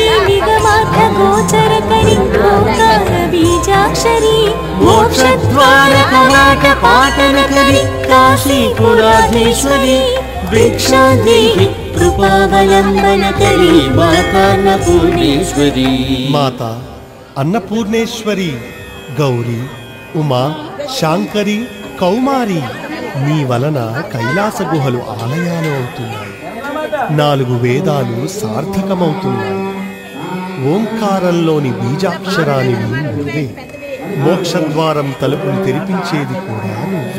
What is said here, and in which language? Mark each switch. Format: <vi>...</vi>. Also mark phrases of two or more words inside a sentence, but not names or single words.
<sa>निगमार्थ गोचरकरी ओंकार बीजाक्षरी मोक्षद्वार कवाटपाटनकरी काशीपुराधीश्वरी भिक्षां देहि कृपावलंबनकरी माता अन्नपूर्णेश्वरी। माता अन्नपूर्णेश्वरी गौरी उमा</sa> <te>శాంకరి కౌమారి నీ వలన కైలాస గుహలు ఆలయాలు అవుతున్నాయి। 4 వేదాలు సార్థకమవుతున్నాయి। ఓంకారంలోని బీజాక్షరానివి నువ్వే। మోక్షద్వారం తలుపులు తెరిపించేది కూడా నువ్వే।</te>